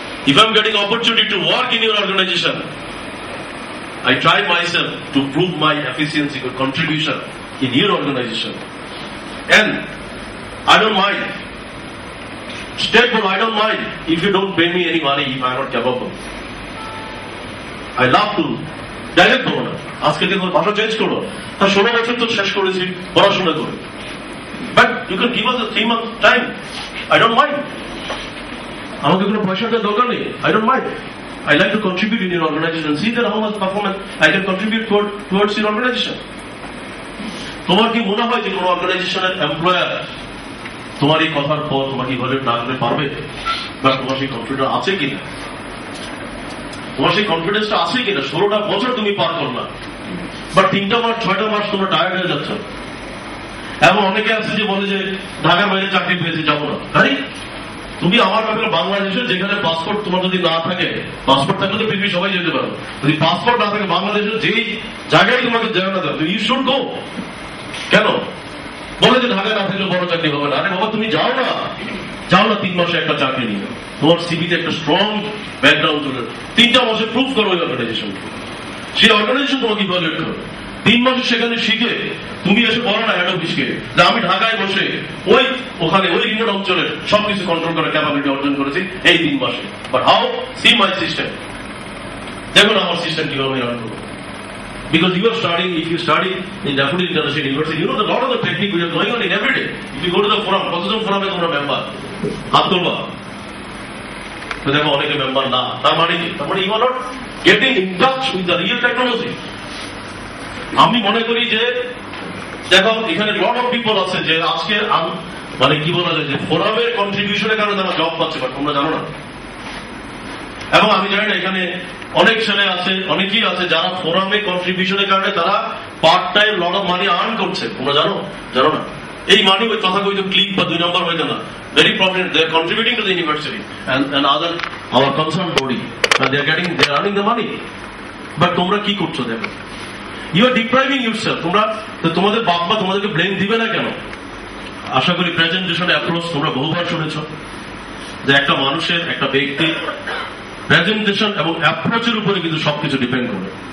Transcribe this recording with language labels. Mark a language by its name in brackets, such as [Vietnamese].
[English] If I'm getting opportunity to work in your organization, I try myself to prove my efficiency or contribution in your organization. And I don't mind. Stateful, I don't mind if you don't pay me any money if I'm not capable. I love to direct [Bangla] বলো না, আজকে থেকে ভাষা change করো। তা 16 বছর তো শেষ করেছি পড়াশোনা করে, [English] But you can give us a 3 month time. I don't mind. [Bangla] আমাকে কোনো পয়সা দেওয়ার দরকার নেই। [English] I don't mind. I like to contribute in your organization. See that how much performance I can contribute towards your organization. [Bangla] তোমার কি মনে হয় যে কোনো অর্গানাইজেশনের এমপ্লয়ার তোমার এই কথার পর তোমাকে ইভালুয়েট না করতে পারবে? বা তোমার সেই কনফিডেন্স আছে কিনা? তোমার সেই কনফিডেন্সটা আছে কিনা? 16টা বছর তুমি পার করলা, বাট 3টা মাস 6টা মাস তোমরা টায়ার্ড হয়ে যাচ্ছ। এবং অনেকে আছে যে বলে যে ঢাকার বাইরে চাকরি পেয়েছে, যাবো না। আরে তুমি আমার ব্যাপারে বাংলাদেশের যেখানে পাসপোর্ট তোমার যদি না থাকে, পাসপোর্ট থাকলে তো পৃথিবী সবাই যেতে পারো, যদি পাসপোর্ট না থাকে বাংলাদেশের যেই জায়গায় তোমাকে জানা যাবে [English] You should go. [Bangla] কেন বলে যে ঢাকায় না থাকলে বড় চাকরি হবে না? আরে বাবা তুমি যাও না 3 মাসে একটা চাকরি নিয়ে, তোমার সিভিতে একটা স্ট্রং ব্যাকগ্রাউন্ড চলে, 3টা মাসে প্রুভ করো ওই অর্গানাইজেশন। সেই অর্গানাইজেশন তোমাকে ইভালুয়েট করো। 3 মাসে সেখানে শিখে তুমি এসে বলো না হেড অফিসকে যে আমি ঢাকায় বসে ওখানে ওই রিমোট অঞ্চলের সবকিছু কন্ট্রোল করার ক্যাপাবিলিটি অর্জন করেছি এই 3 মাসে। [English] But how? See my system. [Bangla] দেখুন আমার সিস্টেম কিভাবে রান করবো। [English] Because you are studying, if you study in Deputy International University, you know a lot of the technique which are going on in every day. If you go to the forum, [Bangla] কতজন ফোরামে তোমরা member? হাত তোলবা। তো দেখো অনেকে member না, তার মানে কি? তার মানে [English] you are not getting in touch with the real technology. [Bangla] আমি মনে করি যে দেখো এখানে [English] lot of people [Bangla] আছে যে আজকে মানে কি বলা যায় যে ফোরামের কন্ট্রিবিউশনের কারণে তারা জব পাচ্ছে, বাট তোমরা জানো না। এবং আমি জানি না এখানে অনেক ছেলে আছে, অনেকেই আছে যারা ফোরামে কন্ট্রিবিউশনের কারণে তারা part time [English] lot of money [Bangla] earn করছে। তোমরা জানো না? এই মানি ওই তথাকথিত ক্লিক বা 2 নম্বর হয়ে না, [English] Very profitable. They are contributing to the university and other our concerned body, and they are earning the money. [Bangla] But তোমরা কি করছো দেখো, [English] You are depriving yourself. [Bangla] তোমাদের বাবা তোমাদেরকে ব্লেম দিবে না কেন? আশা করি প্রেজেন্টেশন অ্যাপ্রোচ তোমরা বহুবার শুনেছ যে একটা মানুষের, একটা ব্যক্তি প্রেজেন্টেশন এবং অ্যাপ্রোচের উপরে কিন্তু সবকিছু ডিপেন্ড করে।